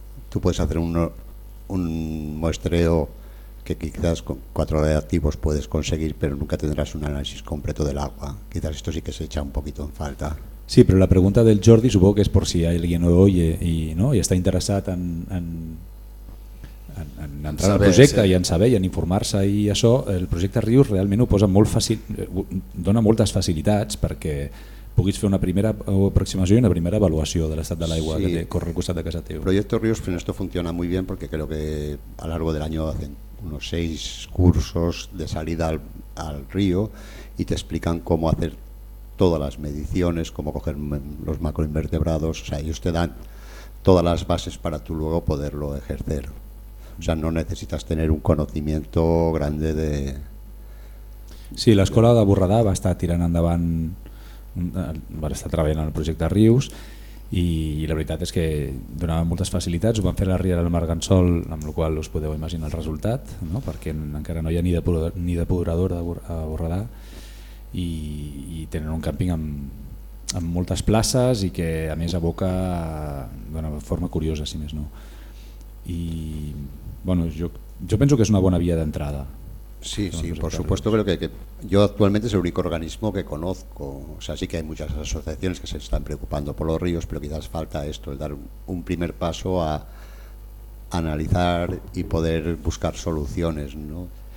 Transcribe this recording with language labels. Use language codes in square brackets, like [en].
[es] Tú puedes hacer un muestreo que quizás con 4 reactivos puedes conseguir, pero nunca tendrás un análisis completo del agua. Quizás esto sí que se echa un poquito en falta. Sí, pero la pregunta del Jordi supongo que es por si alguien no oye y no y está interesado en entrar al proyecto, sí, y en saber y en informarse y eso. [ca] El proyecto Rius realmente dona moltes facilitats perquè puguis fer una primera aproximació i una primera avaluació de l'estat de l'aigua, sí, que te corre al costat de casa teva. [es] Proyecto Rius, en esto funciona muy bien porque creo que a lo largo del año hacen unos 6 cursos de salida al río y te explican cómo hacer todas las mediciones, cómo coger los macroinvertebrados, o sea, ellos te dan todas las bases para tú luego poderlo ejercer. O sea, no necesitas tener un conocimiento grande de... [ca] Sí, l'escola de Borredà va estar tirant endavant, va estar treballant en el projecte Rius, i la veritat és que donava moltes facilitats. Ho van fer a la Riera del Marganzol, amb la qual us podeu imaginar el resultat, no? Perquè encara no hi ha ni depuradora a Borredà, i tenen un càmping amb moltes places i que a més aboca d'una forma curiosa, si més no. I bueno, jo penso que és una bona via d'entrada. [es] Sí, sí, por supuesto, creo que yo actualmente es el único organismo que conozco, o sea, sí que hay muchas asociaciones que se están preocupando por los ríos, pero quizás falta esto, el dar un primer paso a analizar y poder buscar soluciones, ¿no?